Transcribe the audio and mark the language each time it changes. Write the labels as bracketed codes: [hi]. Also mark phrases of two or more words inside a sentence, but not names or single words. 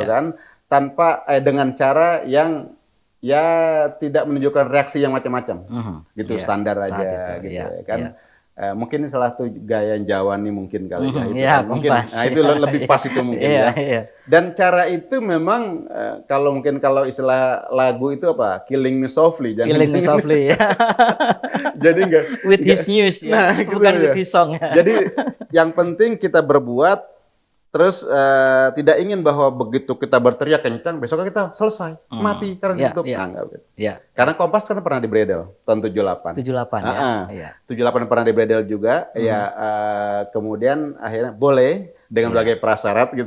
[id] kan, tanpa dengan cara yang ya tidak menunjukkan reaksi yang macam-macam, gitu Iya, standar saat aja, itu, gitu iya, ya kan? iya. Mungkin salah satu gaya Jawa nih mungkin kali ya, itu Iya, kan. Mungkin kompas. itu lebih pas itu mungkin Iya, ya. iya. Dan cara itu memang kalau istilah lagu itu apa? [en] Killing me softly, Killing me softly, [id] ya. jadi enggak [en] With his news, [id] ya. Nah, gitu Bukan ya. [en] with his song, [id] ya. Jadi yang penting kita berbuat, terus tidak ingin bahwa begitu kita berteriak kencang, besoknya kita selesai, mati karena Iya, ditutup. iya. Nah, enggak begitu. Iya. Karena Kompas kan pernah dibredel tahun 78. 78, ya. Iya. 78 pernah dibredel juga, ya kemudian akhirnya boleh dengan berbagai prasyarat gitu